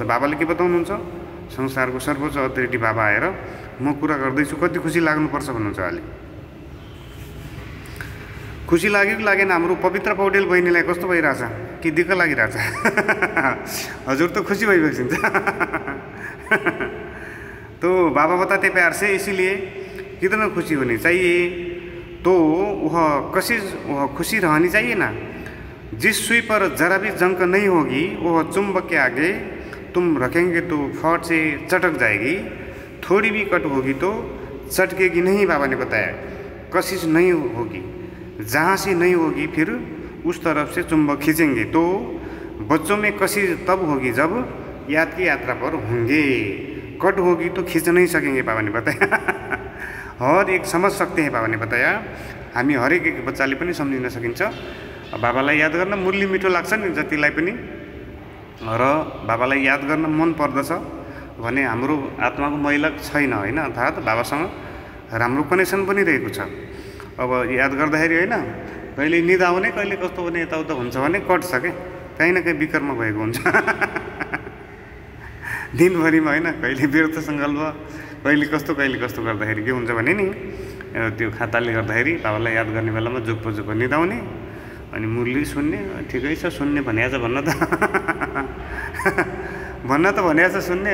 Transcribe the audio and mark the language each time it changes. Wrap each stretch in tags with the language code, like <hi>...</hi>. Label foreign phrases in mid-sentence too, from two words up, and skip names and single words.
<ne>बाबाले के बताउनुहुन्छ, संसारको सर्वोच्च अथोरिटी बाबा आएर म कुरा गर्दैछु, कति खुसी लाग्नुपर्छ भन्नुहुन्छ। अहिले खुसी लाग्यो कि लागेन? हाम्रो पवित्र पौडेल बहिनीलाई कस्तो भइरहेछ कि दिक्क लागिरहेछ? हजुर त खुसी भइबक्सिन्छ</ne> <hi>तो बाबा बताते प्यार से, इसीलिए कितना खुशी होनी चाहिए, तो वह खुशी रहनी चाहिए ना। जिस सुई पर जरा भी जंक नहीं होगी वह चुंबक के आगे तुम रखेंगे तो फट से चटक जाएगी, थोड़ी भी कट होगी तो चटकेगी नहीं। बाबा ने बताया कशिश नहीं होगी, जहाँ से नहीं होगी फिर उस तरफ से चुंबक खींचेंगे। तो बच्चों में कशिश तब होगी जब याद की यात्रा पर होंगे, कट होगी तो खींच नहीं सकेंगे। बाबा ने बताया हर एक समझ सकते हैं।</hi> <ne>बाबा ने बताया हामी हरेक एक बच्चाले पनि सम्झिन सकिन्छ। बाबालाई याद गर्न मुरली मिठो लाग्छ नि जतिलाई पनि, र बाबालाई याद गर्न मन पर्दछ भने हाम्रो आत्माको मैला छैन होइन, अर्थात् बाबासँग राम्रो कनेक्सन पनि रहेको छ। अब याद गर्दाखेरि होइन, कहिले निद आउने, कहिले कस्तो हुने, यताउता हुन्छ भने कट्छ क्या,</ne> <hi>काहीँ न कहीँ</hi> <ne>विकर्म भएको हुन्छ दिनभरिमा होइन, कहिले व्यर्थ सङ्कल्प, कहिले कस्तो गर्दाखेरि के हुन्छ भने नि, त्यो खाताले गर्दाखेरि बाबालाई याद गर्ने बेलामा जुप्पो निद आउने, अनि मुरली सुन्ने, ठिकै छ सुन्ने भनेको छ भन्न त भनेको छ सुन्ने।</ne>